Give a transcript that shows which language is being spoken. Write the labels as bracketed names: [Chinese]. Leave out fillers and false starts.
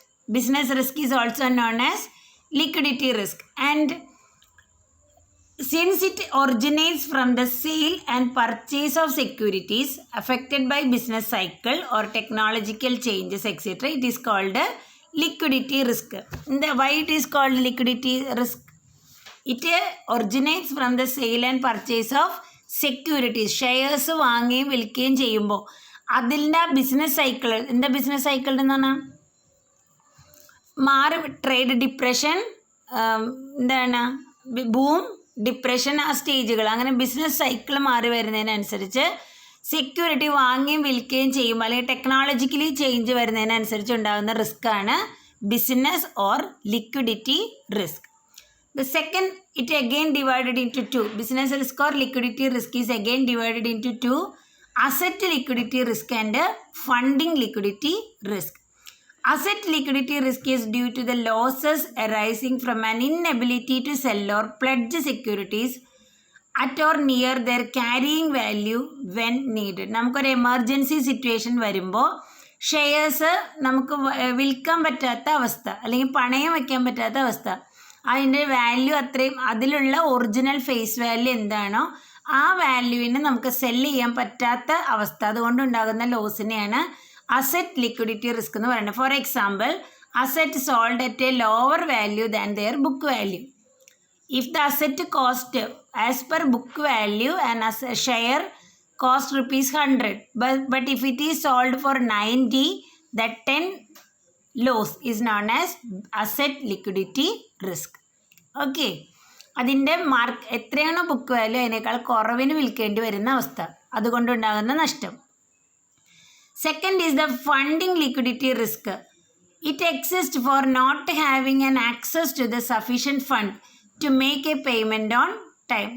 [English] Business risk is also known as liquidity risk, and since it originates from the sale and purchase of securities affected by business cycle or technological changes, etc., it is called a liquidity risk. Why it is called liquidity risk? It originates from the sale and purchase of securities. [Malayalam] Shares വാങ്ങുകയും വിൽക്കുകയും ചെയ്യുമ്പോൾ അതിൻ്റെ business cycle, എന്താ business cycle എന്ന് പറഞ്ഞാൽ മാറി trade depression, എന്താണ് boom, depression, ആ സ്റ്റേജുകൾ, അങ്ങനെ ബിസിനസ് സൈക്കിൾ മാറി വരുന്നതിനനുസരിച്ച് സെക്യൂരിറ്റി വാങ്ങുകയും വിൽക്കുകയും ചെയ്യുമ്പോൾ അല്ലെങ്കിൽ ടെക്നോളജിക്കലി ചേഞ്ച് വരുന്നതിനനുസരിച്ച് ഉണ്ടാകുന്ന റിസ്ക്കാണ് business or liquidity risk. [English] The second, it again divided into two. Business risk or liquidity risk is again divided into two: asset liquidity risk and funding liquidity risk. Asset liquidity risk is due to the losses arising from an inability to sell or pledge securities at or near their carrying value when needed. [Malayalam] നമുക്കൊരു emergency situation വരുമ്പോൾ shares നമുക്ക് വിൽക്കാൻ പറ്റാത്ത അവസ്ഥ അല്ലെങ്കിൽ പണയം വയ്ക്കാൻ പറ്റാത്ത അവസ്ഥ, അതിൻ്റെ വാല്യൂ അത്രയും, അതിലുള്ള ഒറിജിനൽ ഫേസ് വാല്യൂ എന്താണോ ആ വാല്യൂവിന് നമുക്ക് സെല്ല് ചെയ്യാൻ പറ്റാത്ത അവസ്ഥ, അതുകൊണ്ടുണ്ടാകുന്ന ലോസിനെയാണ് അസറ്റ് ലിക്വിഡിറ്റി റിസ്ക് എന്ന് പറയുന്നത്. [English] For example, asset sold at a lower value than their book value. If the asset cost as per book value and share cost ₹100, but if it is sold for 90, that 10 loss is known as asset liquidity risk. [Malayalam] Okay, അതിൻ്റെ എത്രയാണോ book value അതിനേക്കാൾ കുറവിന് വിൽക്കേണ്ടി വരുന്ന അവസ്ഥ, അതുകൊണ്ടുണ്ടാകുന്ന നഷ്ടം. [English] Second is the funding liquidity risk. It exists for not having an access to the sufficient fund to make a payment on time.